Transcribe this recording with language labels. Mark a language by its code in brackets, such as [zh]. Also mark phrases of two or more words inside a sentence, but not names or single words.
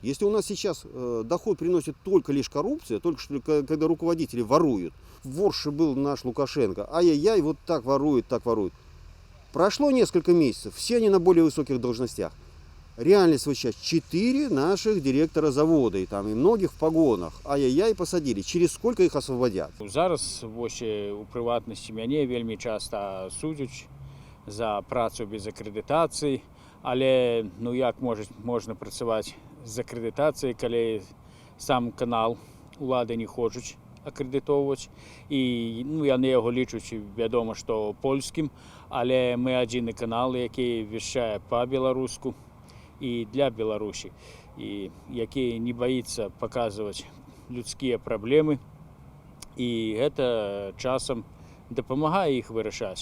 [ru] Если у нас сейчас доход приносит только лишь коррупция, только что когда руководители воруют. Ворше был наш Лукашенко. Ай-яй-яй, вот так ворует, так ворует. Прошло несколько месяцев, все они на более высоких должностях. Реальность вот сейчас 4 наших директора завода, и многих в погонах. Ай-яй-яй, посадили. Через сколько их освободят? [be] Зараз у прыватнасці мяне вельмі часта судзяць за працу без акрэдытацыі, але як можна працаваць з акрэдытацыяй, калі сам канал улады не хочуць акрэдытоўваць, і яны яго лічуць, вядома, што польскім, але мы адзіны канал, які вяшчае па-беларуску і для Беларусі, і які не баіцца паказваць людскія праблемы, і гэта часам дапамагае іх вырашаць.